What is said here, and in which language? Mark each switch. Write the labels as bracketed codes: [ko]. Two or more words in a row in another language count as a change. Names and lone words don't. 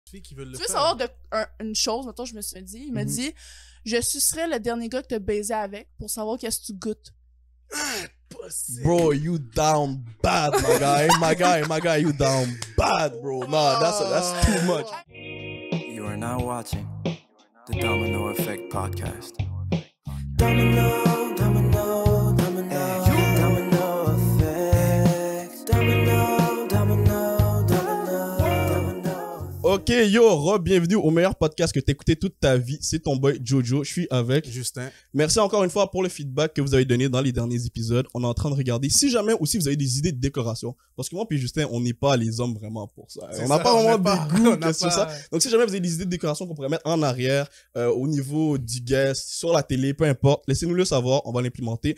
[fr] Qui veulent le Tu veux faire. savoir une chose, mettons, je me suis dit, il m'a dit, je sucerais le dernier gars que t'as baisé avec pour savoir qu'est-ce que tu goûtes. [en] Bro, you down bad, my guy, you down bad, bro. Nah, that's too much. You are now watching the Domino Effect podcast. Domino, domino, domino, domino effect. Domino, domino, domino, domino. [fr] Ok, yo, bienvenue au meilleur podcast que t'as écouté toute ta vie. C'est ton boy Jojo, je suis avec Justin. Merci encore une fois pour le feedback que vous avez donné dans les derniers épisodes. On est en train de regarder si jamais aussi vous avez des idées de décoration. Parce que moi puis Justin, on n'est pas les hommes vraiment pour ça. On n'a pas vraiment des goûts sur ça. Donc si jamais vous avez des idées de décoration qu'on pourrait mettre en arrière, au niveau du guest, sur la télé, peu importe, laissez-nous le savoir, on va l'implémenter.